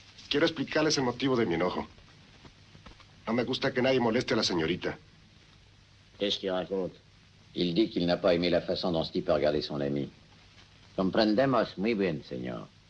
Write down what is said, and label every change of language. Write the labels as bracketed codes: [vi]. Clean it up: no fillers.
[es] Quiero explicarles el motivo de mi enojo. No me gusta que nadie moleste a la señorita. [fr] Qu'est-ce qu'il raconte? Il dit qu'il n'a pas aimé la façon dont ce type a regardé son ami. [es] Comprendemos muy bien, señor.